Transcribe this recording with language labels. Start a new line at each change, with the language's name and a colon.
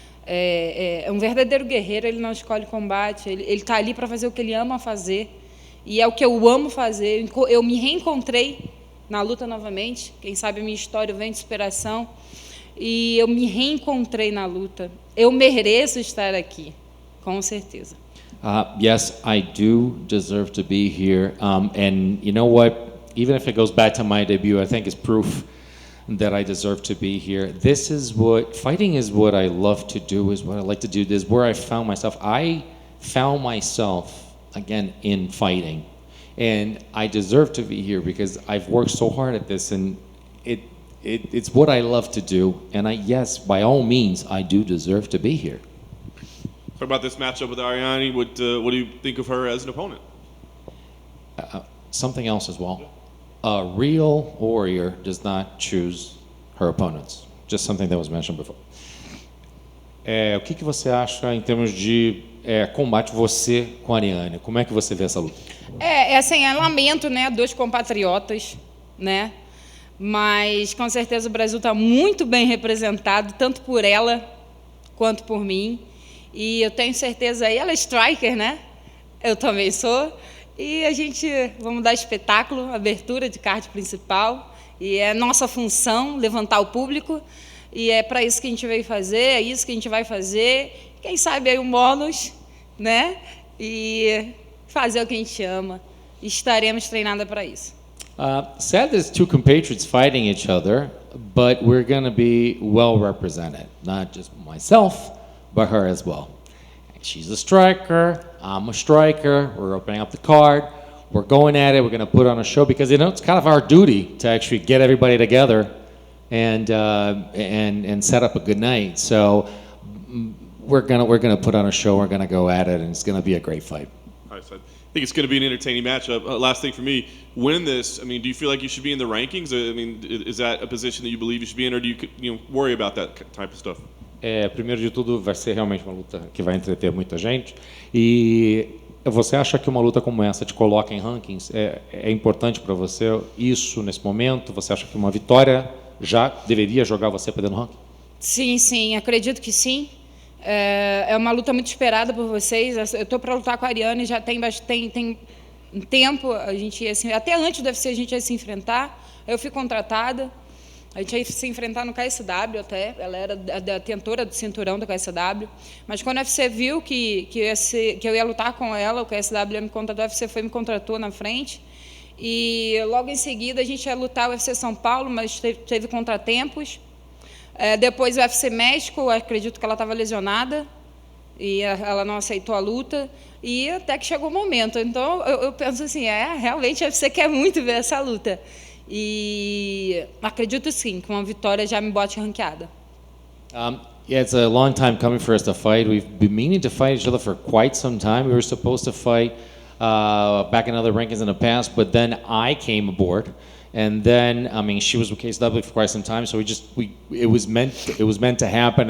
Portuguese: É um verdadeiro guerreiro, ele não escolhe combate, ele está ali para fazer o que ele ama fazer. E é o que eu amo fazer. Eu me reencontrei na luta novamente. Quem sabe a minha história vem de superação. E eu me reencontrei na luta. Eu mereço estar aqui, com certeza.
English: Yes, I do deserve to be here. And you know what? Even if it goes back to my debut, I think it's proof that I deserve to be here. Fighting is what I love to do, is what I like to do. This is where I found myself. I found myself again in fighting, and I deserve to be here because I've worked so hard at this, and it's what I love to do. And yes, by all means, I do deserve to be here. Talk about this matchup with Ariane. What do you think of her as an opponent? Something else as well. A real warrior does not choose her opponents. Just something that was mentioned before.
Portuguese: O que você acha em termos de combate você com a Ariane? Como é que você vê essa luta? Assim, lamento, né, dois compatriotas, né? Mas com certeza o Brasil está muito bem representado, tanto por ela quanto por mim. E eu tenho certeza, ela é striker, né? Eu também sou. E a gente, vamos dar espetáculo, abertura de card principal. E é nossa função levantar o público. E é para isso que a gente veio fazer, é isso que a gente vai fazer. Quem sabe aí um bônus, né? E fazer o que a gente ama. Estaremos treinadas para isso.
English: Sad there's two compatriots fighting each other, but we're going to be well represented. Not just myself, but her as well. She's a striker, I'm a striker, we're opening up the card, we're going at it, we're going to put on a show because it's kind of our duty to actually get everybody together and set up a good night. So we're gonna put on a show, we're going to go at it, and it's going to be a great fight. I think it's going to be an entertaining matchup. Last thing for me, win this. I mean, do you feel like you should be in the rankings? I mean, is that a position that you believe you should be in, or do you worry about that type of stuff?
Portuguese: Primeiro de tudo, vai ser realmente uma luta que vai entreter muita gente. E você acha que uma luta como essa te coloca em rankings? É importante para você isso nesse momento? Você acha que uma vitória já deveria jogar você para dentro do ranking? Sim, acredito que sim. É uma luta muito esperada por vocês. Eu estou para lutar com a Ariane, já tem tempo. A gente ia até antes do UFC a gente ia se enfrentar. Eu fui contratada. A gente ia se enfrentar no KSW até. Ela era a detentora do cinturão do KSW. Mas quando o UFC viu que eu ia lutar com ela, o KSW me contratou, o UFC me contratou na frente. E logo em seguida a gente ia lutar o UFC São Paulo, mas teve contratempos. Depois o UFC México, acredito que ela estava lesionada e ela não aceitou a luta, e até que chegou o momento. Então eu penso assim, realmente o UFC quer muito ver essa luta, e acredito sim que uma vitória já me bote ranqueada.
English: It's a long time coming for us to fight. We've been meaning to fight each other for quite some time. We were supposed to fight back in other rankings in the past, but then I came aboard. And then, I mean, she was with KSW for quite some time, so it was meant to happen.